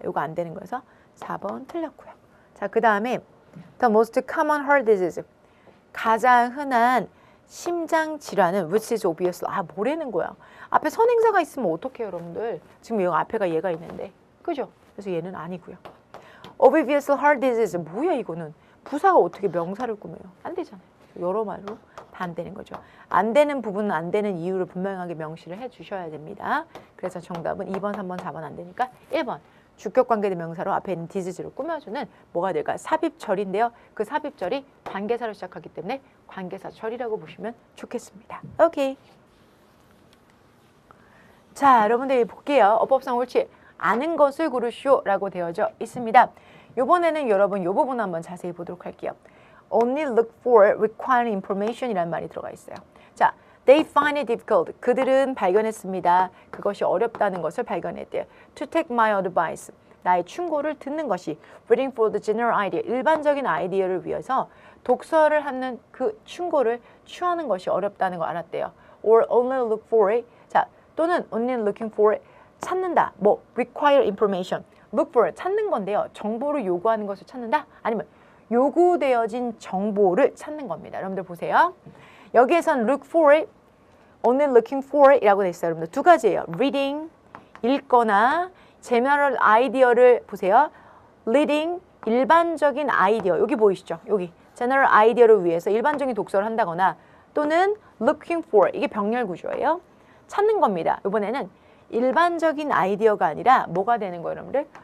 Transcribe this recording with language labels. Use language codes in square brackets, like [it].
[ko] 이거 안 되는 거여서 4번 틀렸고요. 자, 그 다음에 [en] the most common heart disease [ko] 가장 흔한 심장 질환은 [en] which is obvious [ko] 뭐라는 거야. 앞에 선행사가 있으면 어떡해요 여러분들. 지금 여기 앞에가 얘가 있는데 그죠? 그래서 얘는 아니고요. [en] obvious heart disease [ko] 뭐야 이거는. 부사가 어떻게 명사를 꾸며요. 안 되잖아요. 여러 말로 다 안 되는 거죠. 안 되는 부분은 안 되는 이유를 분명하게 명시를 해 주셔야 됩니다. 그래서 정답은 2번, 3번, 4번 안 되니까 1번 주격관계대명사로 앞에 있는 디즈를 꾸며주는 뭐가 될까? 삽입절인데요. 그 삽입절이 관계사로 시작하기 때문에 관계사절이라고 보시면 좋겠습니다. 오케이. 자, 여러분들 볼게요. 어법상 옳지. 아는 것을 고르시오라고 되어져 있습니다. 이번에는 여러분 이 부분 한번 자세히 보도록 할게요. [en] Only look for required information [ko] 이라는 말이 들어가 있어요. [en] 자, they find it difficult. [ko] 그들은 발견했습니다. 그것이 어렵다는 것을 발견했대요. [en] To take my advice. [ko] 나의 충고를 듣는 것이 [en] reading for the general idea. [ko] 일반적인 아이디어를 위해서 독서를 하는 그 충고를 취하는 것이 어렵다는 걸 알았대요. [en] Or only look for it. 자, 또는 only looking for it. [ko] 찾는다. 뭐 [en] require information. look for it. [ko] 찾는 건데요. 정보를 요구하는 것을 찾는다. 아니면 요구되어진 정보를 찾는 겁니다. 여러분들 보세요. 여기에선 [en] look for it, only looking for it [ko] 이라고 돼 있어요. 여러분들 두 가지예요. reading, 읽거나 general 아이디어를 보세요. reading, 일반적인 아이디어. 여기 보이시죠? 여기 general 아이디어를 위해서 일반적인 독서를 한다거나 또는 looking for, 이게 병렬 구조예요. 찾는 겁니다. 이번에는 일반적인 아이디어가 아니라 뭐가 되는 거예요, 여러분들?